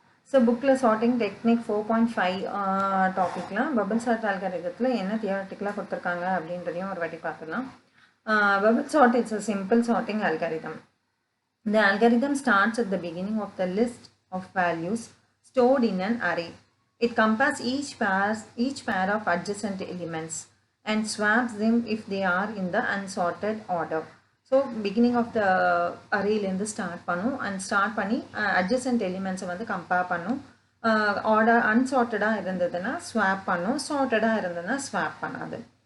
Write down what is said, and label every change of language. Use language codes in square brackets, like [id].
[ta] So புக்கில் sorting technique 4.5 டாப்பிக்லாம் bubble chart அல்காரிதத்தில் என்ன தியரட்டிக்கலாக கொடுத்துருக்காங்க அப்படின்றதையும் ஒரு வாட்டி பார்த்துக்கலாம். [en] Bubble sort it's a simple sorting algorithm. The algorithm starts at the beginning of the list of values stored in an array. It compares each pair of adjacent elements and swaps them if they are in the unsorted order. So beginning of the array [ta] லேருந்து start பண்ணும் and start பண்ணி adjacent elements வந்து compare பண்ணும். Order அன்சார்ட்டடாக இருந்ததுன்னா swap பண்ணும், சார்ட்டடாக இருந்ததுன்னா swap பண்ணாது.